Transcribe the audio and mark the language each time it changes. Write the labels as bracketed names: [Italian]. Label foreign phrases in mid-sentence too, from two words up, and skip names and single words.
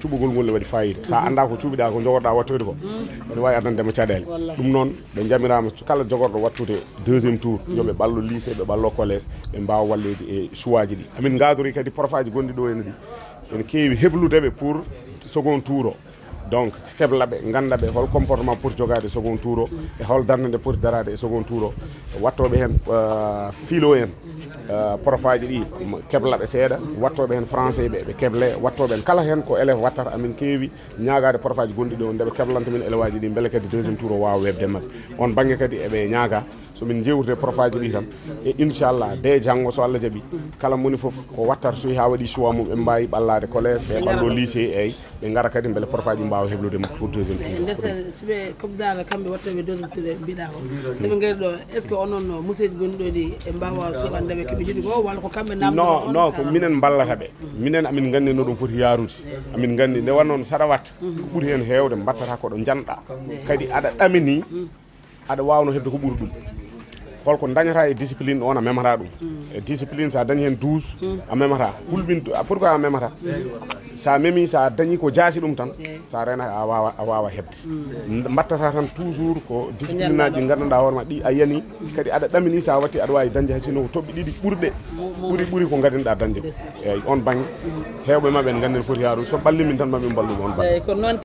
[Fula] cuɓogol ngol ne waɗi fayida sa anda ko cuuɓiɗa ko jogorɗa wattoyde ko ene wawi addandema caɗele ɗum noon ɓe jamirama kala jogorɗo wattude [French] deuxiéme tour [Fula] yoɓe ɓallo lycée ɓe ɓallo collège ɓe mbawa wallede e choix ji ɗi amin gadori kadi profaji gonɗi ɗo ene ɗi ene keewi hebludeɓe [French] pour second tour [Fula] o donc keblaɓe gandaɓe hol comportement pour jogade [French] second tour [Fula] o e hol darde nde poti darade e [French] second tour [Fula] o wattoɓe hen philo en profaji ɗi keblaɓe seeɗa wattoɓe hen français ɓe keble wattoɓe hen kala hen ko élève wattata amin keewi ñagade profaji gonɗi ɗo ndeɓe keblanta min élève aji ɗi beele kadi [French] deuxiéme tour [Fula] o wawa webde mabɓe on banggue kadi eɓe ñaaga somin jewtide profaji ɗi tan e inchallah de janggo so Allah jaaɓi kala moni foof ko wattata so ha waɗi choix mum ɓe mbawi ɓallade collège ɓe ɓallo lycée eyyi ɓe gara kadi beele profaji mbawa heblude [French] pour deuxiéme tour [Fula] siɓe commdara kamɓe wattoɓe [French] deuxiéme tour [Fula] mbiɗa ko soɓe gari ɗo [French] est ce que [Fula] onoon musidɗo gonɗi ɗo ɗi e mbawa suɓandeɓe keɓe jiiɗi ko walla ko kamɓe non non ko minen ballataɓe minen amin gandi no ɗum foti yarude amin gandi nde wannoon saɗa watta ko ɓuuri hen hewde mbattata koɗo janɗa kadi aɗa ɗamini aɗa wawno hebde ko ɓuuri ɗum holko dañata e discipline on a memata ɗum e discipline sa dañi hen 12 a memata hulɓin pourquoi a memata sa memi sa dañi ko jaasi ɗum tan sa rena a wawa hebde mbattata tan toujours ko discipline aji ɗi gandanɗa hoorema ɗi a yani kadi aɗa ɗamini sa watti aɗa wawi dañde hay sinno ko toɓɓe ɗiɗi ɓurɗe ɓuuri ko gadinɗa dañde eyyi on banggue hewɓe mabɓe en ganden foti yarude so ɓallimin tan maɓe mballuɓe on banggue